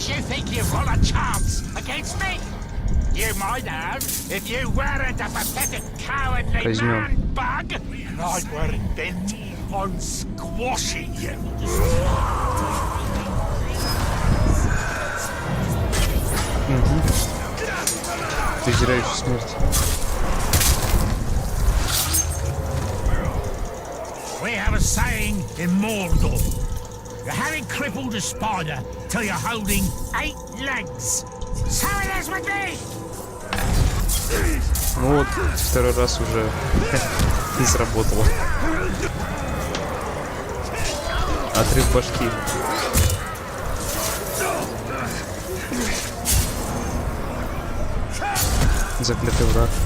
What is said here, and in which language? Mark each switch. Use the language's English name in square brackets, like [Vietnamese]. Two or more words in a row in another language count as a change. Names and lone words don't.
[English] think you've got a chance against me? You might have if you weren't a pathetic, cowardly man bug, and I weren't bent on squashing you. [Russian] Презирающий смерть. [English] We have a saying in Mordor. You're having crippled a spider till you're holding 8 legs. So it is with me. [Russian] Ну вот, второй раз уже не сработало. Отрыв башки. Заклятый враг.